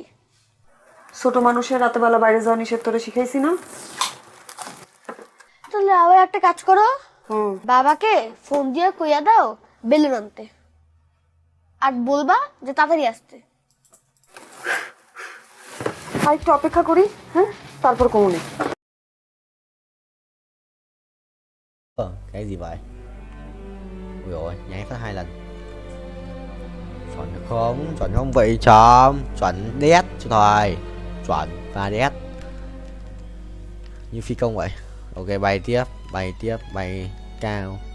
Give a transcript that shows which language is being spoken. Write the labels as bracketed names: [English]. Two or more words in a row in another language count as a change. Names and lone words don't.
[Bangla] ছোট মানুষের রাতে বেলা বাইরে যাওয়া নিষেধ তোরে শিখাইছি না? তাহলে আবার একটা কাজ করো, বাবাকে ফোন দিয়ে কইয়া দাও বেলুন আনতে, আর বলবা যে তাড়াতাড়ি আসতে। আর একটু অপেক্ষা করি, হ্যাঁ, তারপর কমুনে। [Vietnamese] Cái gì vậy? Ui ôi, nháy phát 2 lần. Chuẩn được không? Chuẩn không vậy chấm? Chuẩn đét cho thôi. Chuẩn và đét. Như phi công vậy. Ok, bay tiếp, bay cao.